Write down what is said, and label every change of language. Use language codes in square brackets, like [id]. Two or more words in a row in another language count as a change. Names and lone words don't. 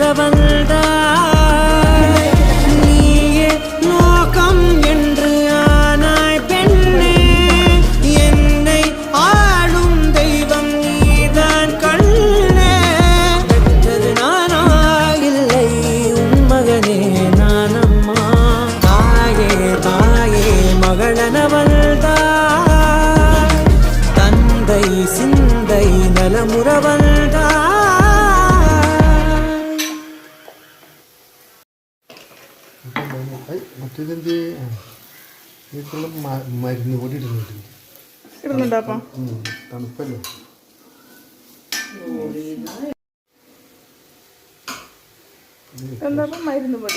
[ta] வந்தாய் நீயே லோகம் என்று ஆனாய் பெண்ணே என்னை ஆளும் தெய்வம் நீதான் கண்ணே பெற்றது நானா இல்லை உன் மகனே நானம்மா தாயே தாயே மகளன வந்தாய் தந்தை சிந்தை நலமுற வந்தாய் [ml] മറ്റേതിൻ്റെ വീട്ടിലുള്ള മരുന്ന് പൊടി ഇടുന്നുണ്ട് ഇടുന്നുണ്ടപ്പം തണുപ്പല്ലേ എന്താ മരുന്ന് പൊടി